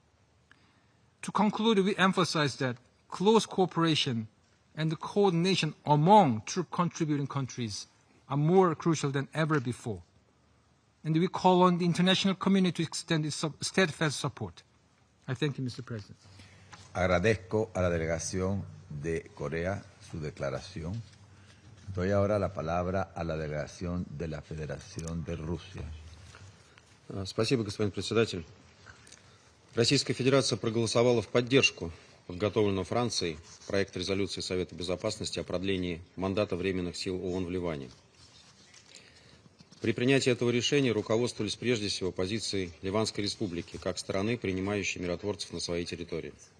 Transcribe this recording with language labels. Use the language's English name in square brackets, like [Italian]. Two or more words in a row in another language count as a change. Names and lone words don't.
[English] To conclude, we emphasize that close cooperation and the coordination among troop contributing countries are more crucial than ever before. And we call on the international community to extend its steadfast support. I thank you, Mr. President. [Spanish] Agradezco a la delegación de Corea su declaración. Doy ahora la palabra a la delegación de la Federación de Rusia. [Russian] Спасибо, господин председатель. Российская Федерация проголосовала в поддержку подготовленного Францией проекта резолюции Совета Безопасности о продлении мандата временных сил ООН в Ливане. При принятии этого решения руководствовались прежде всего позицией Ливанской Республики, как стороны, принимающей миротворцев на своей территории.